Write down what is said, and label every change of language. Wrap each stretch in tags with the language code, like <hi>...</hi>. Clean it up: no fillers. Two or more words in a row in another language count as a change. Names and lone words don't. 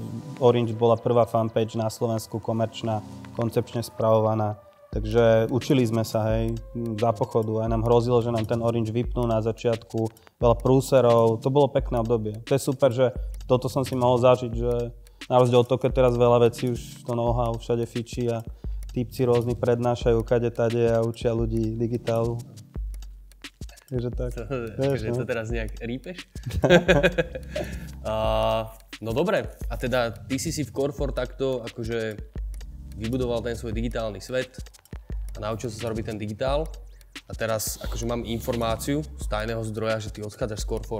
<sk>Orange bola prvá fanpage na Slovensku, komerčná, koncepčne spravovaná. Takže učili sme sa, za pochodu. Aj nám hrozilo, že nám ten Orange vypnú na začiatku. Veľa prúserov, to bolo pekné obdobie. To je super, že toto som si mohol zažiť, že na rozdiel od toho, keď teraz veľa vecí už to know-how všade fičí a típci rôzni prednášajú kade tade a učia ľudí digitálu. Takže tak. Takže to teraz nejak rípeš? No dobre, a teda ty si v Corfor takto akože vybudoval ten svoj digitálny svet a naučil sa robiť ten digitál a teraz akože mám informáciu z tajného zdroja, že ty odchádzaš z Corfor.</sk>